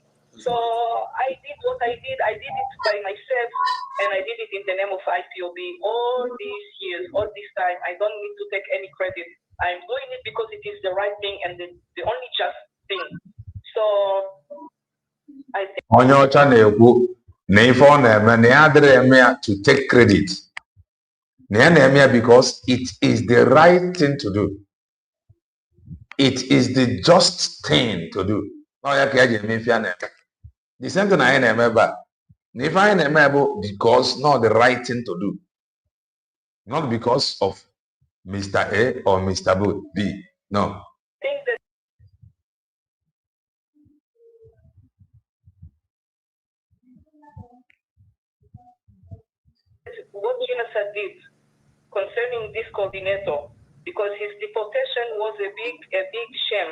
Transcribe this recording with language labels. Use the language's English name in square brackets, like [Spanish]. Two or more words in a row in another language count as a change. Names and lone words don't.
[English] So I did what I did. I did it by myself, and I did it in the name of IPOB all these years, all this time. I don't need to take any credit. I'm doing it because it is the right thing and the only just thing. So I think [Igbo] Onye ọcha na-ekwu na ife ọ na-eme na ya adịrị eme ya [English] to take credit. [Igbo] Na ya na-eme ya [English] because it is the right thing to do. It is the just thing to do. [Igbo] Ọ ya ka ya ji eme ife ya na-eme. [English] The same thing [Igbo] anyị na-eme ebe a. Na ife anyị na-eme bụ [English] because not the right thing to do. Not because of Mr. A or Mr. B. No. think that what Genocide did concerning this coordinator, because his deportation was a big shame.